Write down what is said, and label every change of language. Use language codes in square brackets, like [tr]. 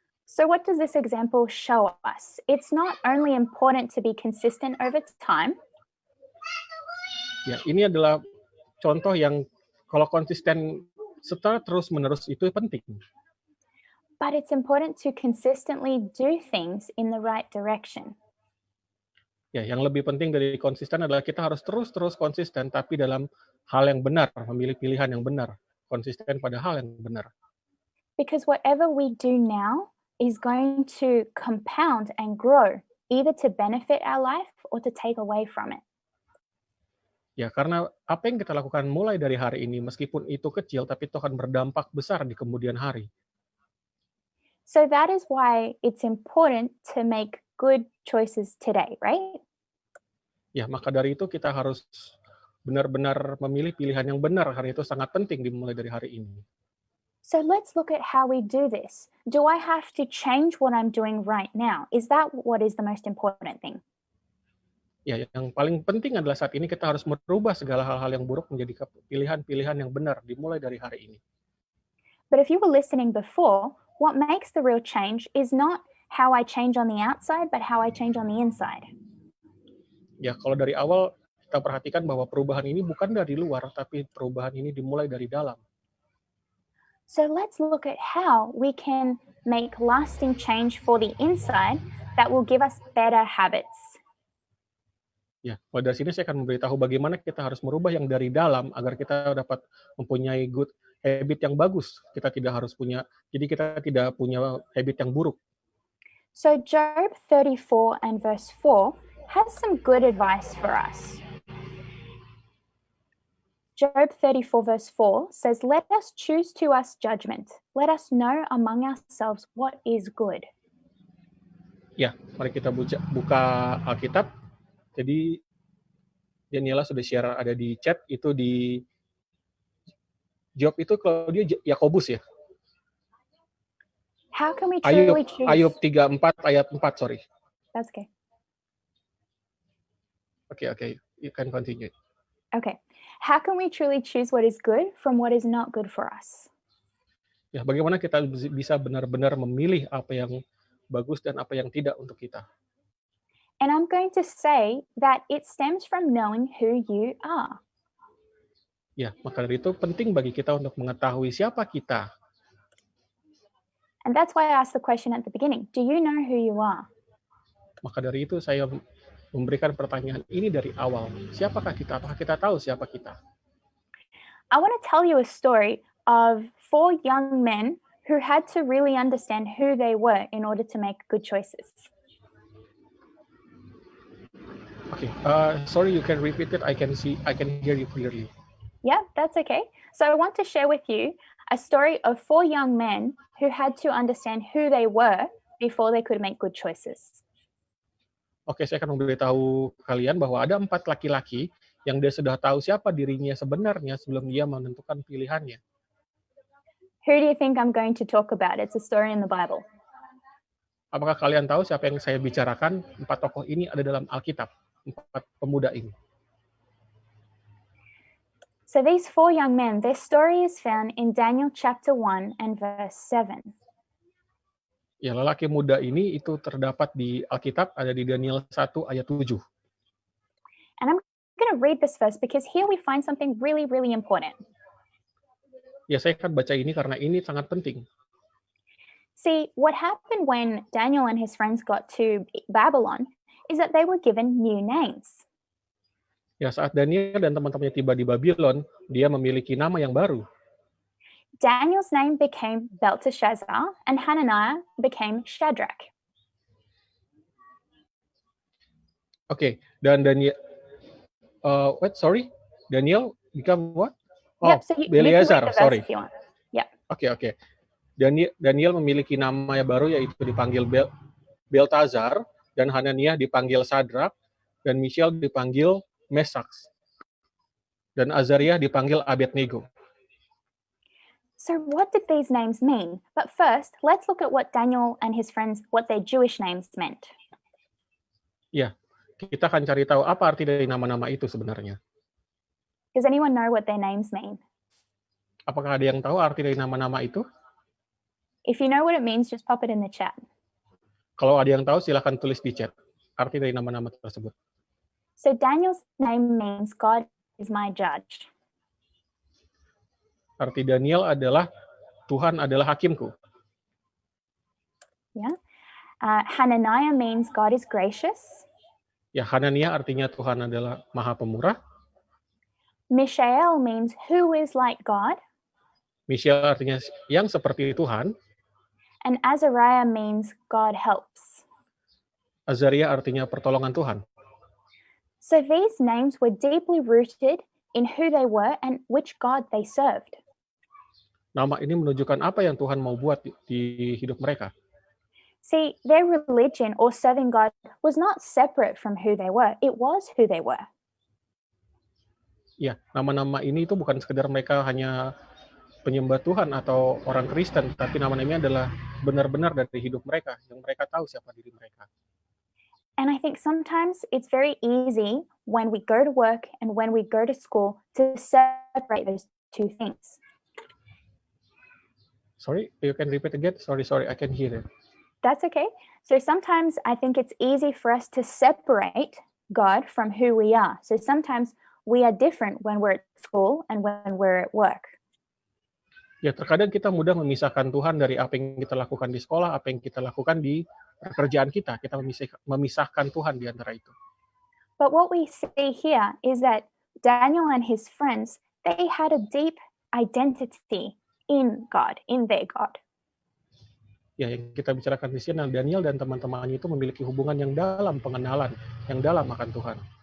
[en] So what does this example show us? It's not only important to be consistent over time. [id] Ya, ini adalah contoh yang kalau konsisten setelah terus-menerus itu penting. [en] But it's important to consistently do things in the right direction. [id] Ya, yang lebih penting dari konsisten adalah kita harus terus konsisten, tapi dalam hal yang benar, memilih pilihan yang benar, konsisten pada hal yang benar. [en] Because whatever we do now is going to compound and grow, either to benefit our life or to take away from it. [id] Ya, karena apa yang kita lakukan mulai dari hari ini, meskipun itu kecil, tapi itu akan berdampak besar di kemudian hari. [en] So that is why it's important to make good choices today, right? [id] Ya, maka dari itu kita harus benar-benar memilih pilihan yang benar, karena itu sangat penting dimulai dari hari ini. [en] So let's look at how we do this. Do I have to change what I'm doing right now? Is that what is the most important thing? [id] Ya, yang paling penting adalah saat ini kita harus merubah segala hal-hal yang buruk menjadi pilihan-pilihan yang benar dimulai dari hari ini. [en] But if you were listening before, what makes the real change is not how I change on the outside, but how I change on the inside. [id] Ya, kalau dari awal kita perhatikan bahwa perubahan ini bukan dari luar, tapi perubahan ini dimulai dari dalam. [en] So let's look at how we can make lasting change for the inside that will give us better habits. [id] Ya, pada sini saya akan memberitahu bagaimana kita harus merubah yang dari dalam agar kita dapat mempunyai [en] good habit [id] yang bagus. Kita tidak punya habit yang buruk. [en] So Job 34 and verse 4 has some good advice for us. Job 34 verse 4 says, "Let us choose to us judgment. Let us know among ourselves what is good." [id] Ya, mari kita buka Alkitab. Jadi Daniela sudah share ada di chat itu di Job itu kalau dia Yakobus ya. [en] How can we truly choose? [id] Ayub 34 ayat 4, sorry. [en] That's okay. Okay. You can continue. Okay. How can we truly choose what is good from what is not good for us? [id] Ya, bagaimana kita bisa benar-benar memilih apa yang bagus dan apa yang tidak untuk kita? [en] And I'm going to say that it stems from knowing who you are. Ya, maka dari itu penting bagi kita untuk mengetahui siapa kita. And that's why I asked the question at the beginning. Do you know who you are? [id] Maka dari itu saya memberikan pertanyaan ini dari awal. Siapakah kita? Apakah kita tahu siapa kita? [en] I want to tell you a story of 4 young men who had to really understand who they were in order to make good choices. Okay, sorry, you can repeat it. I can hear you clearly. Yeah, that's okay. So I want to share with you a story of 4 young men who had to understand who they were before they could make good choices. [id] Oke, saya akan memberitahu kalian bahwa ada 4 laki-laki yang dia sudah tahu siapa dirinya sebenarnya sebelum dia menentukan pilihannya. [en] Who do you think I'm going to talk about? It's a story in the Bible. [id] Apakah kalian tahu siapa yang saya bicarakan? 4 tokoh ini ada dalam Alkitab, 4 pemuda ini. [en] So these 4 young men, their story is found in Daniel chapter 1 and verse 7. [id] Ya, lelaki muda ini itu terdapat di Alkitab, ada di Daniel 1 ayat 7. [en] And I'm going to read this verse because here we find something really, really important. [id] Ya, saya akan baca ini karena ini sangat penting. [en] See, what happened when Daniel and his friends got to Babylon is that they were given new names. [id] Ya, saat Daniel dan teman-temannya tiba di Babylon, dia memiliki nama yang baru. [en] Daniel's name became Belteshazzar and Hananiah became Shadrach. Oke, dan Daniel Daniel become what? Oh, Yep, so you can read Belshazzar, the verse sorry. if you want. Yeah. Oke. [id] Daniel memiliki nama yang baru yaitu dipanggil Beltazar, dan Hananiah dipanggil Sadrak, dan Mishael dipanggil Mesak, dan Azariah dipanggil Abednego. [en] So what did these names mean? But first, let's look at what Daniel and his friends, what their Jewish names meant. [id] Ya, kita akan cari tahu apa arti dari nama-nama itu sebenarnya. [en] Does anyone know what their names mean? [id] Apakah ada yang tahu arti dari nama-nama itu? [en] If you know what it means, just pop it in the chat. [id] Kalau ada yang tahu, silakan tulis di chat arti dari nama-nama tersebut. [en] So Daniel's name means God is my judge. [id] Arti Daniel adalah Tuhan adalah hakimku. Yeah. [en] Hananiah means God is gracious. [id] Ya, Hananiah artinya Tuhan adalah Maha Pemurah. [en] Mishael means who is like God. [id] Mishael artinya yang seperti Tuhan. [en] And Azariah means God helps. [id] Azariah artinya pertolongan Tuhan. [en] So these names were deeply rooted in who they were and which God they served. [id] Nama ini menunjukkan apa yang Tuhan mau buat di hidup mereka. [en] See, their religion or serving God was not separate from who they were. It was who they were. [id] Ya, nama-nama ini itu bukan sekedar mereka hanya penyembah Tuhan atau orang Kristen, tapi nama-nama adalah benar-benar dari hidup mereka, yang mereka tahu siapa diri mereka. [en] And I think sometimes it's very easy when we go to work and when we go to school to separate those two things. Sorry, you can repeat again? Sorry, I can hear it. That's okay. So sometimes I think it's easy for us to separate God from who we are. So sometimes we are different when we're at school and when we're at work. [id] Ya, terkadang kita mudah memisahkan Tuhan dari apa yang kita lakukan di sekolah, apa yang kita lakukan di pekerjaan kita. Kita memisahkan Tuhan di antara itu. [en] But what we see here is that Daniel and his friends, they had a deep identity in God, in their God. [id] Ya, yang kita bicarakan di sini, Daniel dan teman-temannya itu memiliki hubungan yang dalam, pengenalan yang dalam akan Tuhan.